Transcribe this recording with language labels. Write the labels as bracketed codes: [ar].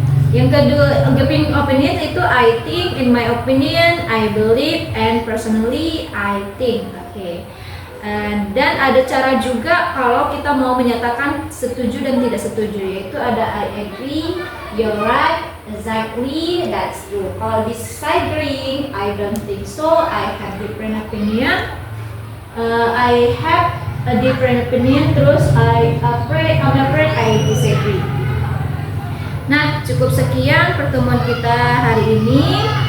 [id] Yang kedua, [en] giving opinion itu I think, in my opinion, I believe, and personally I think. [id] Oke. Dan ada cara juga kalau kita mau menyatakan setuju dan tidak setuju, yaitu ada [en] I agree, you're right, exactly, that's true. Kalau disagreeing, I don't think so, I have different opinion, I have a different opinion, terus I'm afraid I disagree. [id] Nah, cukup sekian pertemuan kita hari ini.